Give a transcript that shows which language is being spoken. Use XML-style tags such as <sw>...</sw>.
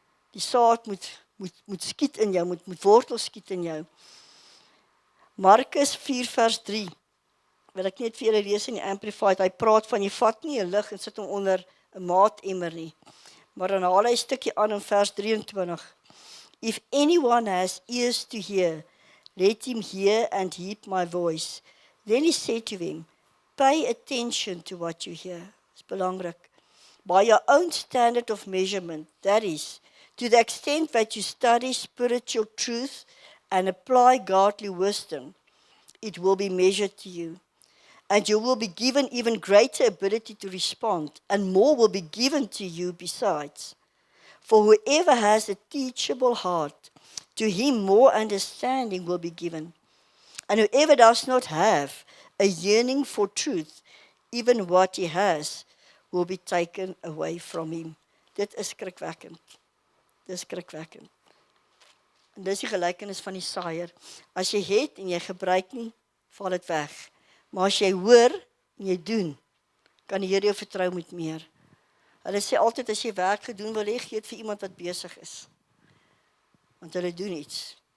<af>Die saad moet skiet in jou, moet wortel skiet in jou. Markus 4 vers 3, wil ek net vir julle lees in die Amplified, hy praat van, jy vat nie 'n lig en sit hom onder 'n maatemmer nie, maar dan haal hy 'n stukkie aan in vers 23.</af> <en>If anyone has ears to hear, let him hear and heed my voice. Then he said to him, pay attention to what you hear.</en> <af>Dit is belangrik.</af> <en>By your own standard of measurement, that is, to the extent that you study spiritual truth and apply godly wisdom, it will be measured to you. And you will be given even greater ability to respond, and more will be given to you besides. For whoever has a teachable heart, to him more understanding will be given. And whoever does not have a yearning for truth, even what he has, will be taken away from him.</en> <af>Dit is skrikwekkend. Dit is skrikwekkend. En dis die gelykenis van die saaier. As jy het en jy gebruik nie, val dit weg. Maar as jy hoor en jy doen, kan die Here jou vertrou met meer. Hulle sê altyd, as jy werk gedoen wil hê, gee dit vir iemand wat besig is. Want hulle doen iets.</af>